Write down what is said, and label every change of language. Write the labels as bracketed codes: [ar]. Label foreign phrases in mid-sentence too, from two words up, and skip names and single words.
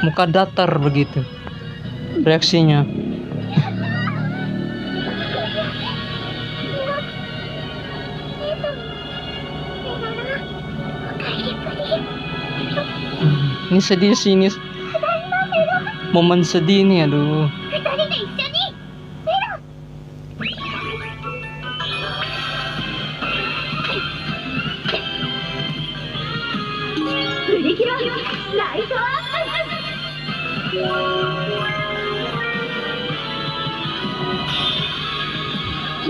[id] muka datar begitu reaksinya. Ini sedih sih, ini momen sedih nih, aduh. [ja] 二人で一緒にメロンプリキュアライトアップ。